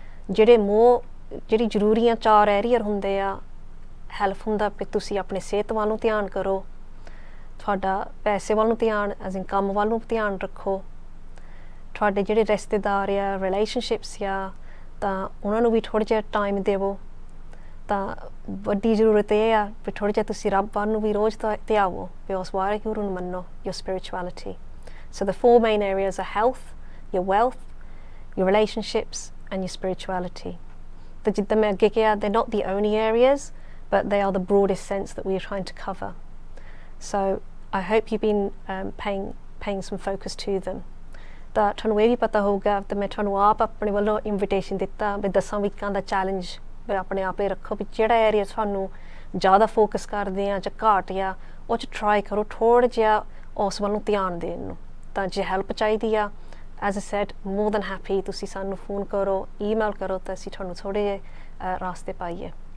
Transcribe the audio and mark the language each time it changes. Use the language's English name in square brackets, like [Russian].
[Punjabi] ਜਿਹੜੀ ਜ਼ਰੂਰੀਆਂ 4 ਏਰੀਆ ਹੁੰਦੇ ਆ, ਹੈਲਪ ਹੁੰਦਾ ਵੀ ਤੁਸੀਂ ਆਪਣੇ ਸਿਹਤ ਵੱਲ ਨੂੰ ਧਿਆਨ ਕਰੋ, ਤੁਹਾਡਾ ਪੈਸੇ ਵੱਲ ਨੂੰ ਧਿਆਨ ਐਜ਼ ਇਨ ਕੰਮ ਵੱਲ ਨੂੰ ਧਿਆਨ ਰੱਖੋ, ਤੁਹਾਡੇ ਜਿਹੜੇ ਰਿਸ਼ਤੇਦਾਰ ਆ, ਰਿਲੇਸ਼ਨਸ਼ਿਪਸ ਆ, ਤਾਂ ਉਹਨਾਂ ਨੂੰ ਵੀ ਥੋੜ੍ਹਾ ਜਿਹਾ ਟਾਈਮ ਦੇਵੋ। ਤਾਂ ਵੱਡੀ ਜ਼ਰੂਰਤ ਇਹ ਆ ਵੀ ਥੋੜ੍ਹਾ ਜਿਹਾ ਤੁਸੀਂ ਰੱਬ ਵੱਲ ਨੂੰ ਵੀ ਰੋਜ਼ ਧਿਆਵੋ, ਵੀ ਉਸ ਵਾਹਿਗੁਰੂ ਨੂੰ ਮੰਨੋ, [English] your spirituality. So the 4 main areas are health, your wealth, your relationships and your spirituality. [Punjabi] ਤਾਂ ਜਿੱਦਾਂ ਮੈਂ ਅੱਗੇ ਕਿਹਾ, [English] they're not the only areas, but they are the broadest sense that we are trying to cover. So I hope you've been paying some focus to them. [Punjabi] ਤਾਂ ਤੁਹਾਨੂੰ ਇਹ ਵੀ ਪਤਾ ਹੋਊਗਾ ਤਾਂ ਮੈਂ ਤੁਹਾਨੂੰ ਆਪ ਆਪਣੇ ਵੱਲੋਂ ਇਨਵੀਟੇਸ਼ਨ ਦਿੱਤਾ ਵੀ 10 ਵੀਕਾਂ ਦਾ ਚੈਲੰਜ ਵੀ ਆਪਣੇ ਆਪ ਹੀ ਰੱਖੋ, ਵੀ ਜਿਹੜਾ ਏਰੀਆ ਤੁਹਾਨੂੰ ਜ਼ਿਆਦਾ ਫੋਕਸ ਕਰਦੇ ਆ ਜਾਂ ਘਾਟ ਆ, ਉਹ 'ਚ ਟਰਾਈ ਕਰੋ ਥੋੜ੍ਹਾ ਜਿਹਾ ਉਸ ਵੱਲ ਨੂੰ ਧਿਆਨ ਦੇਣ ਨੂੰ। ਤਾਂ ਜੇ ਹੈਲਪ ਚਾਹੀਦੀ ਆ, [English] as a said, more than happy [Punjabi] ਤੁਸੀਂ ਸਾਨੂੰ ਫੋਨ ਕਰੋ, ਈਮੇਲ ਕਰੋ, ਤਾਂ ਅਸੀਂ ਤੁਹਾਨੂੰ ਥੋੜ੍ਹੇ ਜਿਹੇ ਰਾਸਤੇ ਪਾਈਏ।